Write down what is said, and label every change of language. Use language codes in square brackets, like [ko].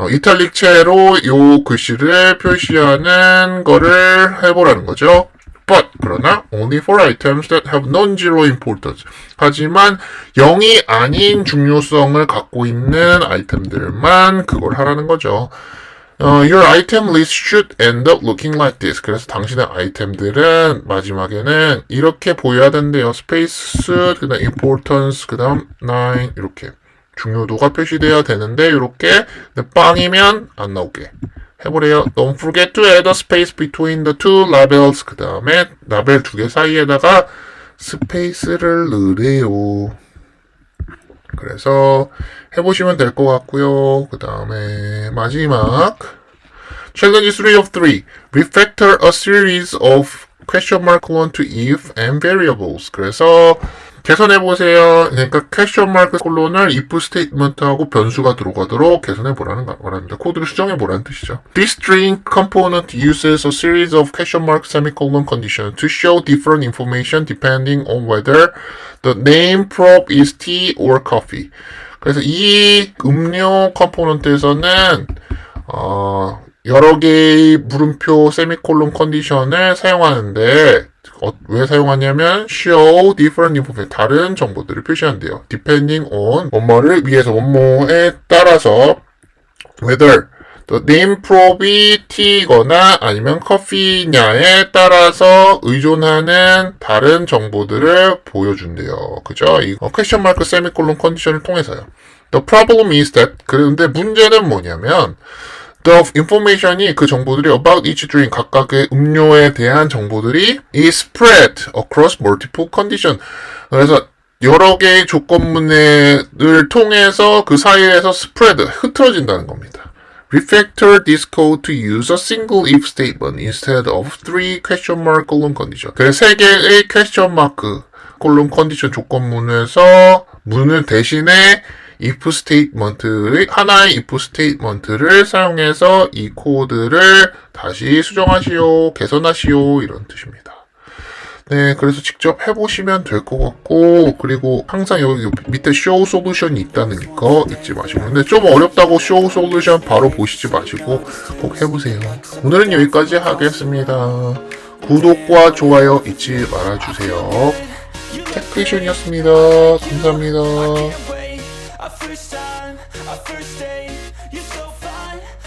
[ko] 이탈릭체로 요 글씨를 표시하는 거를 해보라는 거죠. [en] But [ko] 그러나 [en] only for items that have non-zero importance. [ko] 하지만 0이 아닌 중요성을 갖고 있는 아이템들만 그걸 하라는 거죠. [en] Your item list should end up looking like this. [ko] 그래서 당신의 아이템들은 마지막에는 이렇게 보여야 된대요. Space, 그 다음 importance, 그 다음 9 이렇게 중요도가 표시되어야 되는데 이렇게 빵이면 안 나오게 해보래요. [en] Don't forget to add a space between the two labels. [ko] 그 다음에 라벨 두 개 사이에다가 스페이스를 넣으래요. 그래서 해보시면 될 것 같고요. 그 다음에 마지막 [en] Challenge 3 of 3 Refactor a series of question mark colon to if and variables. [ko] 그래서 개선해보세요. 그러니까 question mark 콜론을 if 스테이트먼트하고 변수가 들어가도록 개선해보라는 거랍니다. 코드를 수정해보라는 뜻이죠. [en] This string component uses a series of question mark semicolon conditions to show different information depending on whether the name prop is tea or coffee. [ko] 그래서 이 음료 컴포넌트에서는 여러 개의 물음표 세미콜론 컨디션을 사용하는데 왜 사용하냐면 [en] show different information [ko] 다른 정보들을 표시한대요. [en] depending on [ko] 뭐뭐를 위해서 뭐뭐에 따라서 [en] whether the name prop [ko] 이 tea거나 아니면 커피냐에 따라서 의존하는 다른 정보들을 보여준대요. 그죠? 이 question mark 세미콜론 컨디션을 통해서요. [en] The problem is that [ko] 그런데 문제는 뭐냐면 [en] The information이 [ko] 그 정보들이 [en] about each drink [ko] 각각의 음료에 대한 정보들이 [en] is spread across multiple condition. [ko] 그래서 여러 개의 조건문을 통해서 그 사이에서 spread 흐트러진다는 겁니다. [en] Refactor this code to use a single if statement instead of three question mark colon condition. [ko] 그래서 세 개의 [en] question mark colon condition [ko] 조건문에서 문을 대신에 if statement를 하나의 if statement를 사용해서 이 코드를 다시 수정하시오, 개선하시오 이런 뜻입니다. 네, 그래서 직접 해보시면 될 것 같고 그리고 항상 여기 밑에 show solution이 있다는 거 잊지 마시고 근데 좀 어렵다고 show solution 바로 보시지 마시고 꼭 해보세요. 오늘은 여기까지 하겠습니다. 구독과 좋아요 잊지 말아주세요. 테크이션이었습니다. 감사합니다. [en] Our first time, our first date, you're so fine.